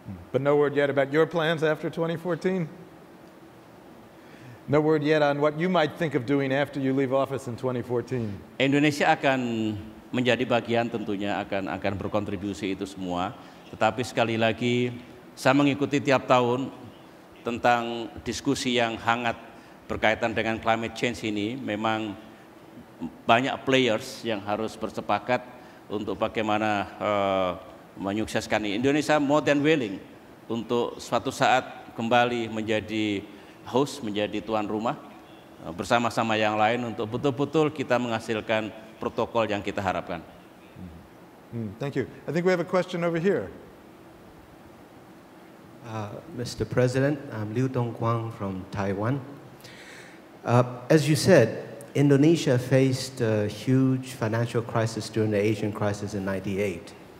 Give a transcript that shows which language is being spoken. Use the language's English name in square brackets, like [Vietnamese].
[English] But no word yet about your plans after 2014? No word yet on what you might think of doing after you leave office in 2014. [Indonesian] Indonesia akan menjadi bagian, tentunya akan berkontribusi itu semua. Tetapi sekali lagi saya mengikuti tiap tahun tentang diskusi yang hangat berkaitan dengan climate change ini. Memang banyak players yang harus bersepakat untuk bagaimana menyukseskan ini. Indonesia [English] more than willing [Indonesian] untuk suatu saat kembali menjadi host, menjadi tuan rumah bersama-sama yang lain untuk betul-betul kita menghasilkan protokol yang kita harapkan. [English] Thank you. I think we have a question over here. Mr. President, I'm Liu Dongguang from Taiwan. As you said, Indonesia faced a huge financial crisis during the Asian crisis in '98.